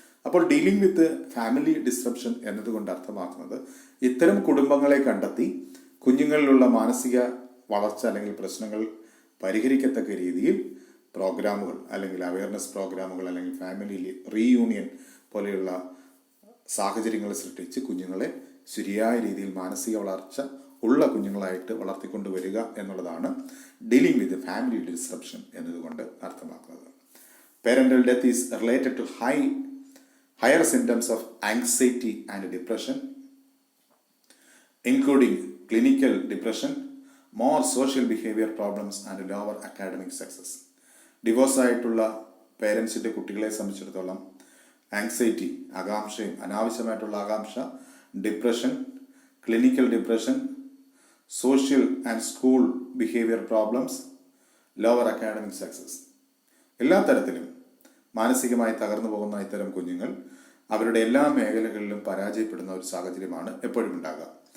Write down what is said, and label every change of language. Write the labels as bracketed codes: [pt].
[ml] അപ്പോൾ [en] dealing with family disruption [ml] എന്നതുകൊണ്ട് അർത്ഥമാക്കുന്നത് ഇത്തരം കുടുംബങ്ങളെ കണ്ടെത്തി കുഞ്ഞുങ്ങളിലുള്ള മാനസിക വളർച്ച അല്ലെങ്കിൽ പ്രശ്നങ്ങൾ പരിഹരിക്കത്തക്ക രീതിയിൽ പ്രോഗ്രാമുകൾ അല്ലെങ്കിൽ അവയർനെസ് പ്രോഗ്രാമുകൾ അല്ലെങ്കിൽ ഫാമിലി റീയൂണിയൻ പോലെയുള്ള സാഹചര്യങ്ങൾ സൃഷ്ടിച്ച് കുഞ്ഞുങ്ങളെ ശരിയായ രീതിയിൽ മാനസിക വളർച്ച ഉള്ള കുഞ്ഞുങ്ങളായിട്ട് വളർത്തിക്കൊണ്ടുവരിക എന്നുള്ളതാണ് ഡീലിംഗ് വിത്ത് ഫാമിലി ഡിസ്റപ്ഷൻ എന്നതുകൊണ്ട് അർത്ഥമാക്കുന്നത്. [en] Parental death is related to higher symptoms of anxiety and depression, including clinical depression, more social behavior problems and lower academic success. [ml] Divorce ആയിട്ടുള്ള പേരൻസിൻ്റെ കുട്ടികളെ സംബന്ധിച്ചിടത്തോളം ആങ്സൈറ്റി, ആകാംക്ഷയും അനാവശ്യമായിട്ടുള്ള ആകാംക്ഷ, depression, clinical depression, [en] social and school behaviour problems, lower academic success, [ml] എല്ലാ തരത്തിലും മാനസികമായി തകർന്നു പോകുന്ന ഇത്തരം കുഞ്ഞുങ്ങൾ അവരുടെ എല്ലാ മേഖലകളിലും പരാജയപ്പെടുന്ന ഒരു സാഹചര്യമാണ് എപ്പോഴും ഉണ്ടാകുക.